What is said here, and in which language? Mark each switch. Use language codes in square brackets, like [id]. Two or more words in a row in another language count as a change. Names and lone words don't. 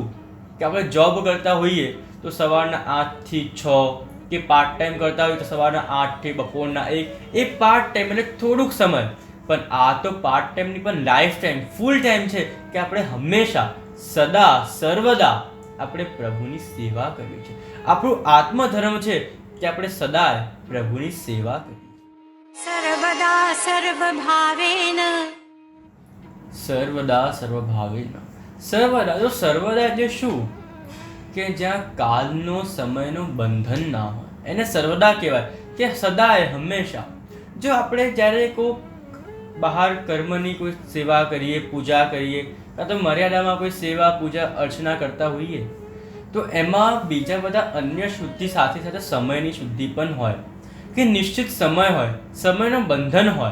[gu] કે આપણે જોબ કરતા હોઈએ તો સવારના 8 થી 6, કે [en] part time [gu] કરતા હોય તો સવારના 8 થી બપોરના 1, એ [en] part time [gu] એટલે થોડુંક સમય. પણ આ તો [en] part timeની [gu] પણ [en] life time, full time [gu] છે કે આપણે હંમેશા, સદા, સર્વદા આપણે પ્રભુની સેવા કરવી છે. આપણું આત્મધર્મ છે કે આપણે સદાય પ્રભુની સેવા કરીએ. [sa] सर्वदा सर्वभावेन સર્વદા સર્વભાવેન. [gu] સર્વદા, જો સર્વદા એટલે શું? કે જ્યાં કાલનો, સમયનો બંધન ના હોય એને સર્વદા કહેવાય. કે સદાય, હંમેશા. જો આપણે જ્યારે કોઈ બહાર કર્મની કોઈ સેવા કરીએ, પૂજા કરીએ, કાં તો મર્યાદામાં કોઈ સેવા, પૂજા, અર્ચના કરતા હોઈએ તો એમાં બીજા બધા અન્ય શુદ્ધિ સાથે સાથે સમયની શુદ્ધિ પણ હોય, કે નિશ્ચિત સમય હોય, સમયનો બંધન હોય.